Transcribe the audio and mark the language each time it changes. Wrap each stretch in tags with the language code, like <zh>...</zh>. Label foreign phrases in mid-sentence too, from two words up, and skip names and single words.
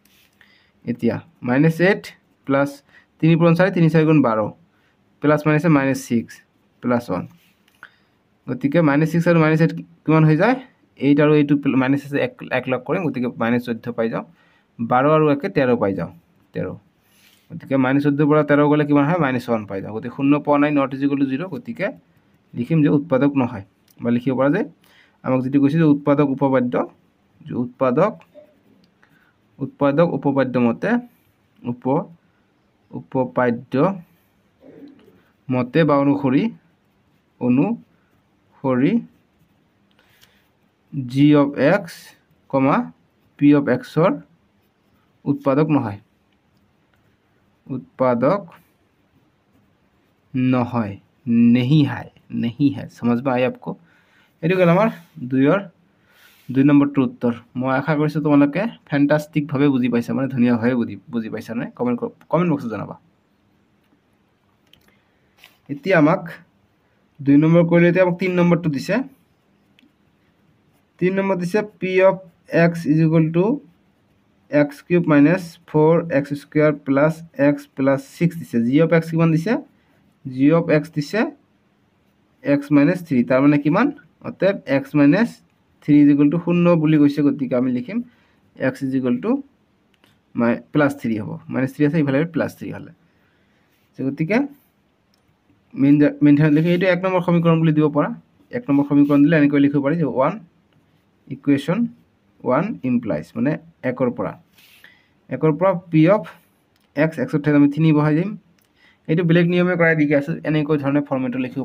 <as>এতিয়া -8 প্লাছ 3 পূৰণ 4, 3 4 গুণ 12, প্লাছ মাইনাছে -6 প্লাছ 1 গতিকে -6 আৰু -8 কিমান হৈ যায় 8 আৰু এইটো মাইনাছ আছে এক লগ কৰিম গতিকে -14 পাই যাওঁ 12 আৰু 1 13 পাই যাওঁ 13 গতিকে -14 পৰা 13 গ'লে কিমান হয় -1 পাই যাওঁ গতিকে 0 পোৱা নাই</as> <en>not is equal to</en> <as>0 গতিকে লিখিম যে উৎপাদক নহয় বা লিখিব পৰা যায় আমাক যেটি কৈছে যে উৎপাদক উপপাদ্য যে উৎপাদক উপপাদ্য মতে উপপাদ্য মতে বা অনুসৰি</as> <en>g of x, p of x</en> <as>ৰ উৎপাদক নহয়</as> <hi>नहीं है समझ में आए आपको</hi> <as>এইটো গেল আমাৰ 2 নম্বৰটোৰ উত্তৰ মই আশা কৰিছোঁ তোমালোকে ফ্যান্টাস্টিক ভাৱে বুজি পাইছা মানে ধুনীয়াভাৱে বুজি পাইছা নে কমেন্ট বক্সত জনাবা এতিয়া আমাক 2 নম্বৰ কৰিলে এতিয়া আমাক 3 নম্বৰটো দিছে 3 নম্বৰ দিছে</as> <en>p of x is equal to x cube minus 4x square plus x plus 6</en> <as>দিছে</as> <en>g of x</en> <as>কিমান দিছে</as> <en>g of x</en> <as>দিছে</as> <en>x minus 3</en> <as>তাৰ মানে কিমান অতএব</as> <en>x minus 3 is equal to 0</en> <as>বুলি কৈছে গতিকে আমি লিখিম</as> <en>x is equal to plus 3</en> <as>হ'ব</as> <en>minus 3</en> <as>আছে ইফালে</as> <en>plus 3</en> <as>হলে গতিকে মেইন ধাৰণা লিখি এইটো 1 নম্বৰ সমীকৰণ বুলি দিব পৰা 1 নম্বৰ সমীকৰণ দিলে এনেকৈ লিখিব পাৰি যে 1</as> <en>equation 1 implies</en> <as>মানে 1 ৰ পৰা</as> <en>p of x</en> <as>x ৰ ঠাইত আমি 3 বহাই দিম এইটো বেলেগ নিয়মে কৰাই দিকে আছে এনেকৈ ধৰণে ফৰ্মেটত লিখিব</as>